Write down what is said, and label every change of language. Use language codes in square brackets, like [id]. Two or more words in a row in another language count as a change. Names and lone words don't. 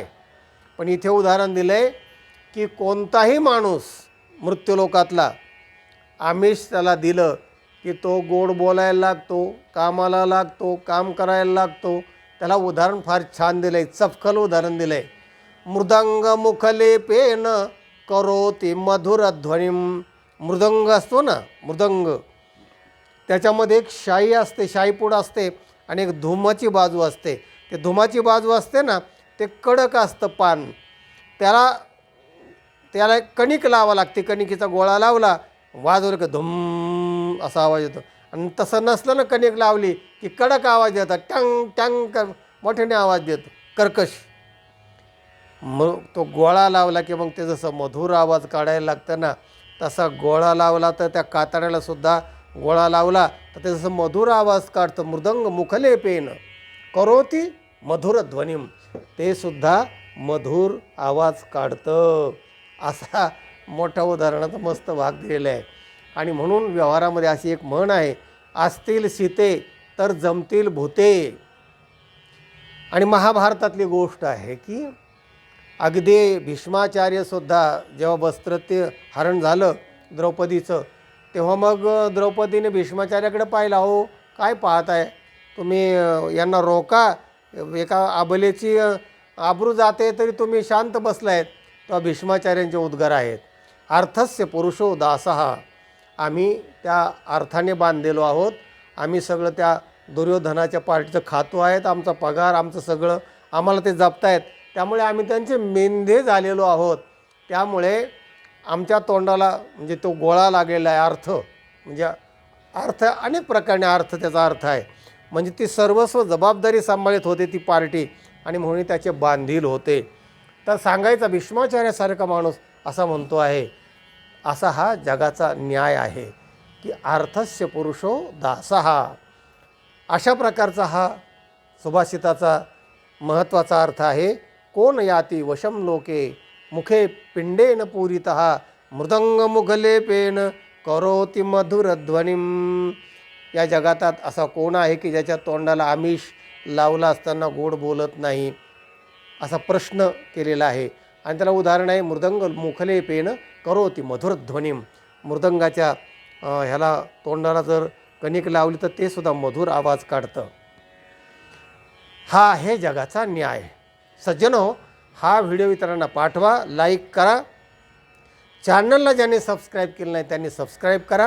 [mr] पण इथे उदाहरण दिलं आहे की कोणताही माणूस मृत्यूलोकातला आमिष त्याला दिलं की तो गोड बोलायला लागतो, कामाला लागतो, काम करायला लागतो. त्याला उदाहरण फार छान दिलं आहे, चपखल उदाहरण दिलं आहे. [sa] मृदंग मुखलेपेन करोति मधुर ध्वनिम. [mr] मृदंग असतो ना, मृदंग, त्याच्यामध्ये एक शाई असते, शाईपूड असते आणि एक धुमाची बाजू असते. ते धुमाची बाजू असते ना, ते कडक असतं पान. त्याला त्याला एक कणिक लावा लागते. कणिकेचा गोळा लावला, वाजवलं की धुम असा आवाज येतो. आणि तसं नसलं ना, कणिक लावली की कडक आवाज येतात, टंग टंग मोठ्याने आवाज देतो, कर्कश. मग तो गोळा लावला की मग ते जसं मधुर आवाज काढायला लागतं ना, तसा गोळा लावला तर त्या कातड्याला सुद्धा गोळा लावला तर ते जसं मधुर आवाज काढतं. [sa] मृदंग मुखलेपेन करोति मधुर ध्वनिम. [mr] ते सुद्धा मधुर आवाज काढतं. असा मोठ्या उदाहरणाचा मस्त भाग दिलेला आहे. आणि म्हणून व्यवहारामध्ये अशी एक म्हण आहे, असतील सीते तर जमतील भूते. आणि महाभारतातली गोष्ट आहे की अगदी भीष्माचार्यसुद्धा जेव्हा वस्त्रते हरण झालं द्रौपदीचं, तेव्हा मग द्रौपदीने भीष्माचार्याकडे पाहिलं, हो काय पाहत आहे तुम्ही, यांना रोका, एका अबलेची आबरू जाते तरी तुम्ही शांत बसला आहेत. तेव्हा भीष्माचार्यांचे उद्गार आहेत, [sa] अर्थस्य पुरुषो दासः. [mr] आम्ही त्या अर्थाने बांधलेलो आहोत, आम्ही सगळं त्या दुर्योधनाच्या पार्टीचं खातो आहेत, आमचा पगार आमचं सगळं आम्हाला ते जपतायत, त्यामुळे आम्ही त्यांचे मेंढे झालेलो आहोत. त्यामुळे आमच्या तोंडाला म्हणजे तो गोळा लागलेला आहे. अर्थ म्हणजे अर्थ अनेक प्रकारने अर्थ त्याचा अर्थ आहे. म्हणजे ती सर्वस्व जबाबदारी सांभाळत होते ती पार्टी आणि म्हणून त्याचे बांधील होते. तर सांगायचा भीष्माचार्यासारखा माणूस असा म्हणतो आहे, असा हा जगाचा न्याय आहे की [sa] अर्थस्य पुरुषो दासः. [mr] अशा प्रकारचा हा सुभाषिताचा महत्त्वाचा अर्थ आहे. [sa] कोण याती वशम लोके मुखे पिंडेन पूरितः मृदंग मुखलेपेन करोति मधुर ध्वनिम. [mr] या जगातात असा कोण आहे की ज्याच्या तोंडाला आमिष लावला असताना गोड बोलत नाही, असा प्रश्न केलेला आहे. आणि त्याला उदाहरण आहे [sa] मृदंग मुखलेपेन करोति मधुर ध्वनिम. [mr] मृदंगाच्या ह्याला तोंडाला जर कणिक लावली तर ते सुद्धा मधुर आवाज काढतं. हा आहे जगाचा न्याय. सज्जनो, हा व्हिडिओ इतरांना पाठवा, लाईक करा. चॅनलला ज्यांनी सबस्क्राईब केलं नाही त्यांनी सबस्क्राईब करा.